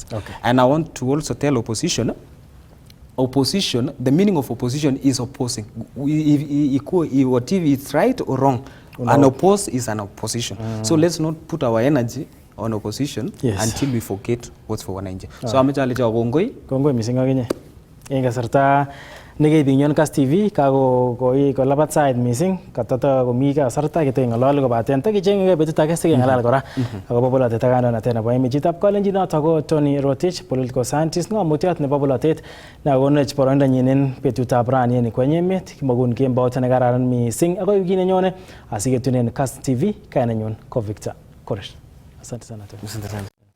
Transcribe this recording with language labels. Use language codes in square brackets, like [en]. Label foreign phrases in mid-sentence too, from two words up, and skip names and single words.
[en] And I want to also tell opposition, the meaning of opposition is opposing. What if it's right or wrong? An oppose is an opposition. So let's not put our energy on opposition until we forget what's for wananchi. [kln] So amechale cha kongoi missing aginye. Inga sarta nege binyon Kass TV kago koi ko labat side missing katata ko mi ka sarta kito ngalal ko baten ta kicheng ge betu ta kese ngalal kora ako bobola te tagana na tena boy mi jitap ko lenji na tago Tony Rotich [en] political scientist [kln] no mutiat ne bobola tet na gonech poronda nyinen betu ta brani ni kwenye Emet kimagun kemba tena gararan missing ako yugine nyone asige tunen Kass TV kana nyon ko Victor Koresh. [sw] Asante sana.